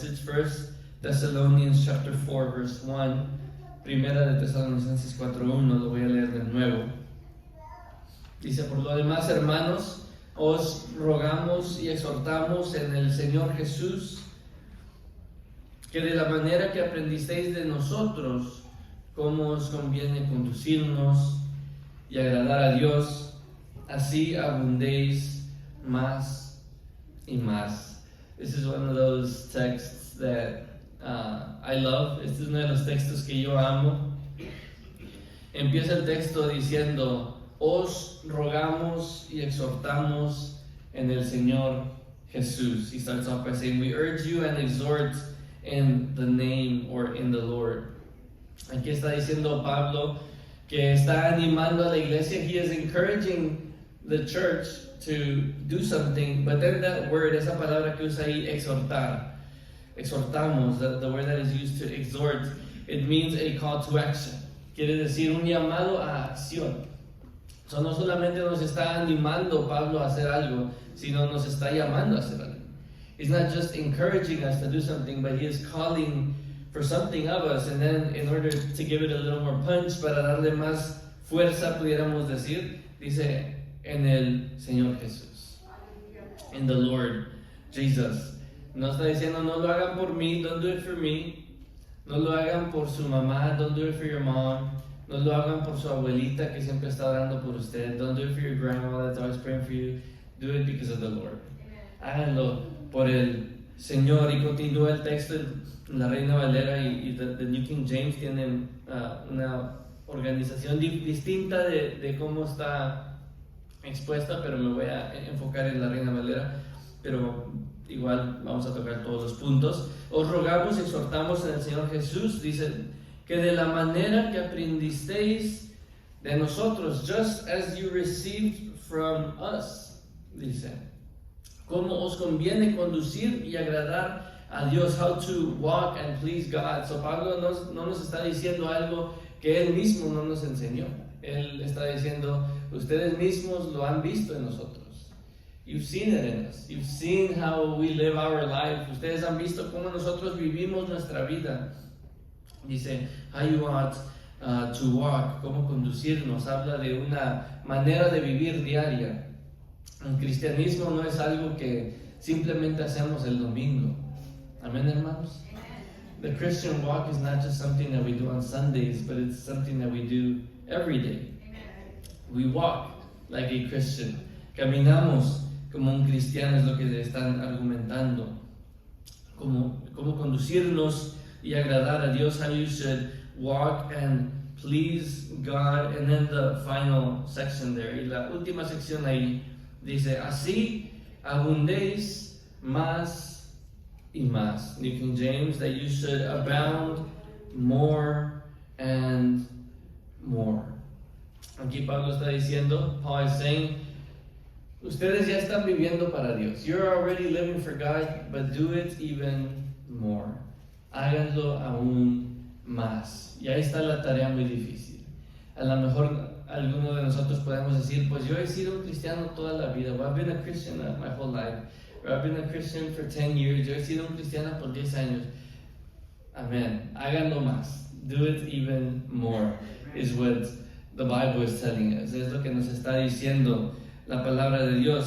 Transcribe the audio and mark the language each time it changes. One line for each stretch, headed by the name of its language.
English: It's 1 Thessalonians chapter 4, verse 1.
Spanish: Primera de Tesalonicenses 4:1, lo voy a leer de nuevo. Dice: por lo demás, hermanos, os rogamos y exhortamos en el Señor Jesús, que de la manera que aprendisteis de nosotros, cómo os conviene conducirnos y agradar a Dios, así abundéis más y más.
English: This is one of those texts that I love.
Spanish: Este es uno de los textos que yo amo. Empieza el texto diciendo: os rogamos y exhortamos en el Señor Jesús.
English: He starts off by saying, we urge you and exhort in the name or in the Lord.
Spanish: Aquí está diciendo Pablo que está animando a la iglesia.
English: He is encouraging the church to do something, but then that word,
Spanish: esa palabra que usa ahí, exhortar, exhortamos,
English: the word that is used to exhort, it means a call to action.
Spanish: Quiere decir un llamado a acción. So, no solamente nos está animando Pablo a hacer algo, sino nos está llamando a hacer algo.
English: He's not just encouraging us to do something, but he is calling for something of us. And then, in order to give it a little more punch,
Spanish: para darle más fuerza, pudiéramos decir, dice, en el Señor Jesús,
English: in the Lord Jesus.
Spanish: No está diciendo, no lo hagan por mí,
English: don't do it for me.
Spanish: No lo hagan por su mamá,
English: don't do it for your mom.
Spanish: No lo hagan por su abuelita que siempre está orando por usted.
English: Don't do it for your grandma that's always praying for you. Do it because of the Lord.
Spanish: Háganlo por el Señor. Y continúa el texto. La Reina Valera y the New King James tienen una organización distinta de cómo está expuesta, pero me voy a enfocar en la Reina Valera. Pero igual vamos a tocar todos los puntos. Os rogamos, exhortamos en el Señor Jesús, dice, que de la manera que aprendisteis de nosotros,
English: just as you received from us,
Spanish: dice, cómo os conviene conducir y agradar a Dios,
English: how to walk and please God.
Spanish: So Pablo no nos está diciendo algo que él mismo no nos enseñó. Él está diciendo, ustedes mismos lo han visto en nosotros.
English: You've seen it in us. You've seen how we live our life.
Spanish: Ustedes han visto cómo nosotros vivimos nuestra vida. Dice,
English: how you ought to walk,
Spanish: cómo conducirnos. Habla de una manera de vivir diaria. El cristianismo no es algo que simplemente hacemos el domingo. Amén, hermanos.
English: The Christian walk is not just something that we do on Sundays, but it's something that we do every day. We walk like a Christian.
Spanish: Caminamos como un cristiano, es lo que le están argumentando. Cómo conducirnos y agradar a Dios,
English: how you should walk and please God. And then the final section there,
Spanish: y la última sección ahí, dice, así abundéis más y más.
English: New King James, that you should abound more and more.
Spanish: Aquí Pablo está diciendo,
English: Paul is saying,
Spanish: ustedes ya están viviendo para Dios.
English: You're already living for God, but do it even more.
Spanish: Háganlo aún más. Y ahí está la tarea muy difícil. A lo mejor alguno de nosotros podemos decir, pues yo he sido un cristiano toda la vida.
English: Well, I've been a Christian my whole life. Or I've been a Christian for 10 years.
Spanish: Yo he sido un cristiano por 10 años. Amén. Háganlo más.
English: Do it even more is what the Bible is telling us.
Spanish: Es lo que nos está diciendo la palabra de Dios.